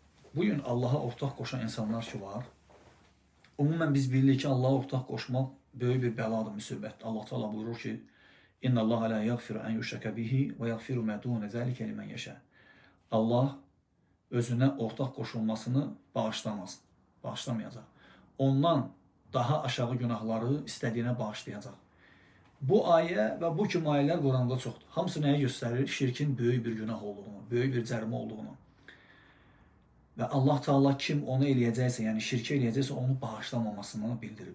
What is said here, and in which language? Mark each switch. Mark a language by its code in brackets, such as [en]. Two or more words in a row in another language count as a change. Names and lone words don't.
[tr] Bugün Allah'a ortak koşan insanlar ki var. [az] Umumən biz bilirik ki, Allah'a [tr] ortak koşmaq [az] böyük bir bəladır, müsibətdir. Allah Teala buyurur ki, [ar] إن الله لا يغفر أن يشرك به ويغفر ما دون ذلك لمن يشاء. [az] Allah özünə ortak koşulmasını bağışlamaz, bağışlamayacaq. Ondan daha aşağı günahları istədiyinə bağışlayacaq. Bu ayə və bu kimi ayələr Quranda çoxdur. Hamısı nəyə göstərir? Şirkin böyük bir günah olduğunu, böyük bir cərimə olduğunu. Və Allah Teala kim onu eləyəcəksə, yəni şirkə eləyəcəksə onu bağışlamamasını bildirir.